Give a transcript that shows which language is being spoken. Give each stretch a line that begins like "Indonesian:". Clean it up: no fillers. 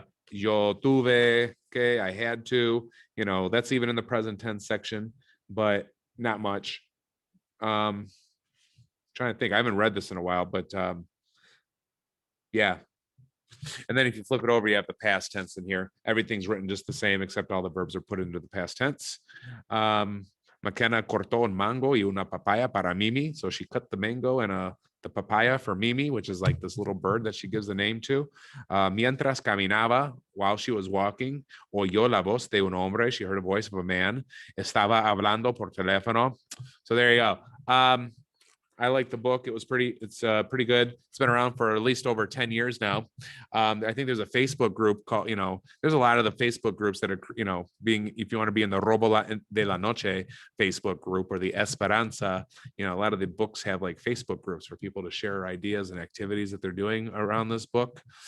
Spanish: Yo tuve,
English: okay, I had to, that's even in the present tense section, but not much. Trying to think, I haven't read this in a while, but yeah. And then if you flip it over, you have the past tense in here. Everything's written just the same, except all the verbs are put into the past tense.
Spanish: McKenna cortó un mango y una papaya para Mimi.
English: So she cut the mango and the papaya for Mimi, which is like this little bird that she gives the name to.
Spanish: Mientras caminaba,
English: while she was walking,
Spanish: oyó la voz de un hombre.
English: She heard a voice of a man.
Spanish: Estaba hablando por teléfono.
English: So there you go. I like the book. It's pretty good. It's been around for at least over 10 years now. I think there's a Facebook group called, there's a lot of the Facebook groups that are, if you want to be in the Robo de la Noche Facebook group or the Esperanza, a lot of the books have like Facebook groups for people to share ideas and activities that they're doing around this book.